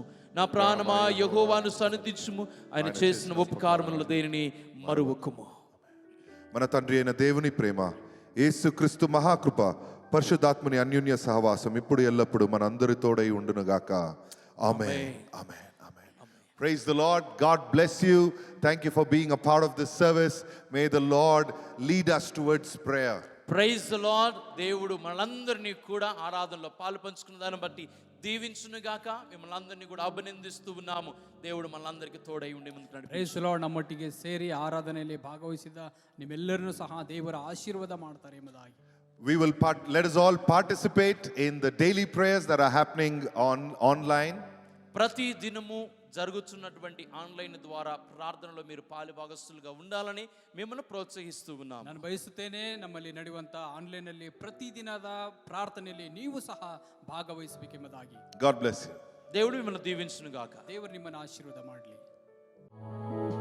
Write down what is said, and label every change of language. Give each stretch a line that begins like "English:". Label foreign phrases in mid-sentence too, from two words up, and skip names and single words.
Telugu: నా ప్రాణమా యెహోవాను సన్నతించుము. ఆయన చేసిన ఉపకారములు దేనిని మరువకుము. మన తండ్రి అయిన దేవుని ప్రేమ, యేసుక్రీస్తు మహాకృప, పరిశుద్ధాత్మని అన్యోన్య సహవాసం ఇప్పుడు ఎల్లప్పుడు మన అందరి తోడై ఉండునుగాక. ఆమేన్. ఆమేన్. ఆమేన్.
English: Praise the Lord. God bless you. Thank you for being a part of this service. May the Lord lead us towards prayer. Praise the Lord.
Telugu: దేవుడు మనందరినీ కూడా ఆరాధనలో పాలు పంచుకున్న దాన్ని బట్టి దీవించునుగాక. మిమ్మల్ని అందరినీ కూడా అభినందిస్తూ ఉన్నాము. దేవుడు మనందరికీ తోడై ఉండి ముందుకు నడిపించు.
English: Praise the Lord.
Kannada: ನಮ್ಮೊಟ್ಟಿಗೆ ಸೇರಿ ಆರಾಧನೆಯಲ್ಲಿ ಭಾಗವಹಿಸಿದ ನಿಮ್ಮೆಲ್ಲರನ್ನೂ ಸಹ ದೇವರ ಆಶೀರ್ವಾದ ಮಾಡ್ತಾರೆ ಎಂಬುದಾಗಿ.
English: Let us all participate in the daily prayers that are happening online.
Telugu: ప్రతి దినము జరుగుతున్నటువంటి ఆన్లైన్ ద్వారా ప్రార్థనలో మీరు పాలుభాగస్తులుగా ఉండాలని మిమ్మల్ని ప్రోత్సహిస్తూ ఉన్నాం.
Kannada: ನಾನು ಬಯಸುತ್ತೇನೆ ನಮ್ಮಲ್ಲಿ ನಡೆಯುವಂಥ ಆನ್ಲೈನಲ್ಲಿ ಪ್ರತಿದಿನದ ಪ್ರಾರ್ಥನೆಯಲ್ಲಿ ನೀವು ಸಹ ಭಾಗವಹಿಸಬೇಕೆಂಬುದಾಗಿ.
English: God bless you.
Telugu: దేవుడు మిమ్మల్ని దీవించును గాక.
Kannada: ದೇವರು ನಿಮ್ಮನ್ನು ಆಶೀರ್ವಾದ ಮಾಡಲಿ.